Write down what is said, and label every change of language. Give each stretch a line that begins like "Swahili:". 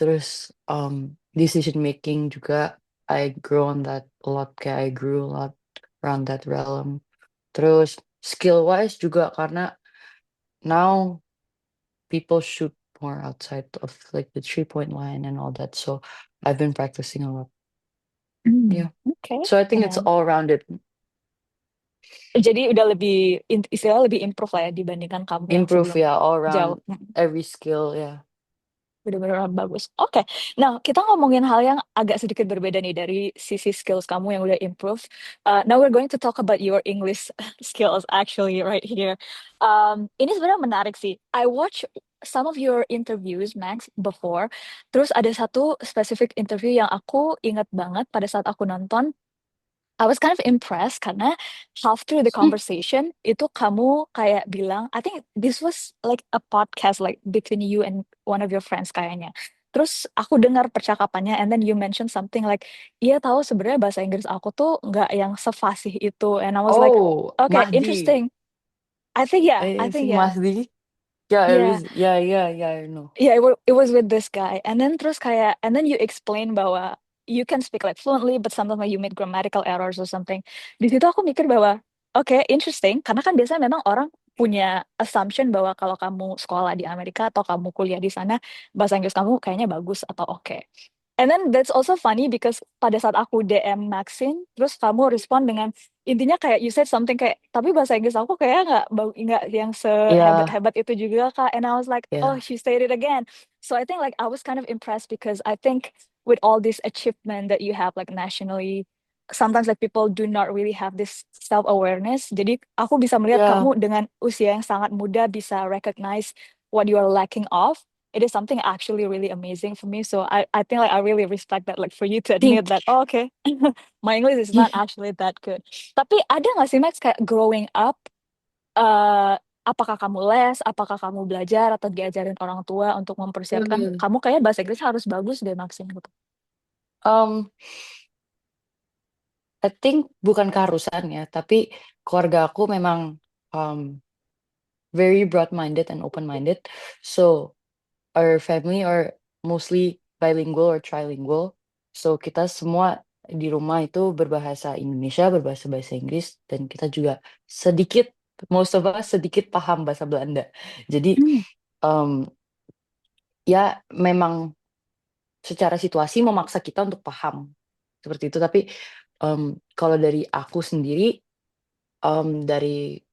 Indonesian: Terus
English: decision making juga I grow on that a lot,
Indonesian: kayak
English: I grew a lot around that realm. Terus skill wise juga karena now people shoot more outside of like the 3-point line and all that, so I've been practicing a lot. Hmm, Yeah,
Indonesian: oke.
English: so I think it's
Indonesian: Keren.
English: all rounded.
Indonesian: Jadi udah lebih istilahnya lebih improve lah ya dibandingkan kamu yang
English: Improve,
Indonesian: sebelum
English: yeah, all
Indonesian: jauh.
English: around every skill, yeah.
Indonesian: Benar-benar bagus. Oke. Nah, kita ngomongin hal yang agak sedikit berbeda nih dari sisi skills kamu yang udah improve.
English: Now we're going to talk about your English skills actually right here.
Indonesian: Ini sebenarnya menarik sih.
English: I watch some of your interviews, Max, before.
Indonesian: Terus ada satu specific interview yang aku ingat banget pada saat aku nonton.
English: I was kind of impressed karena half through the conversation
Indonesian: itu kamu kayak bilang,
English: I think this was like a podcast like between you and one of your friends
Indonesian: kayaknya. Terus aku dengar percakapannya,
English: and then you mentioned something like,
Indonesian: iya tahu sebenarnya bahasa Inggris aku tuh nggak yang sefasih itu,
English: and I was like, Oh, okay, Mahdi. interesting. I think yeah, I Is think he yeah, Mahdi? Yeah, yeah. yeah, I know. Yeah, it was with this guy. And then
Indonesian: terus kayak,
English: and then you explain
Indonesian: bahwa
English: you can speak like fluently, but sometimes like you make grammatical errors or something.
Indonesian: Di situ aku mikir bahwa, oke, interesting. Karena kan biasanya memang orang punya assumption bahwa kalau kamu sekolah di Amerika atau kamu kuliah di sana, bahasa Inggris kamu kayaknya bagus atau oke.
English: And then that's also funny because
Indonesian: pada saat aku DM Maxine, terus kamu respon dengan intinya kayak
English: you said something
Indonesian: kayak tapi bahasa Inggris aku kayak nggak yang
English: Yeah,
Indonesian: sehebat-hebat itu juga Kak.
English: And I was like, oh, yeah, she said it again. So I think like I was kind of impressed because I think with all this achievement that you have like nationally, sometimes like people do not really have this self-awareness.
Indonesian: Jadi aku bisa melihat
English: yeah,
Indonesian: kamu dengan usia yang sangat muda bisa
English: recognize what you are lacking of. It is something actually really amazing for me. So I think like I really respect that like for you to admit think that, oh, okay, my English is not actually that good.
Indonesian: Tapi ada nggak sih Max kayak growing up, apakah kamu les, apakah kamu belajar atau diajarin orang tua untuk mempersiapkan Hmm. kamu kayak bahasa Inggris harus bagus deh Maxim gitu. um I think bukan keharusan ya, tapi keluarga aku memang um
English: very broad-minded and open-minded. So our family are mostly bilingual or trilingual.
Indonesian: So kita semua di rumah itu berbahasa Indonesia, berbahasa bahasa Inggris, dan kita juga sedikit,
English: most of us
Indonesian: sedikit paham bahasa Belanda. Jadi Hmm. um, ya memang secara situasi memaksa kita untuk paham seperti itu. Tapi kalau dari aku sendiri, dari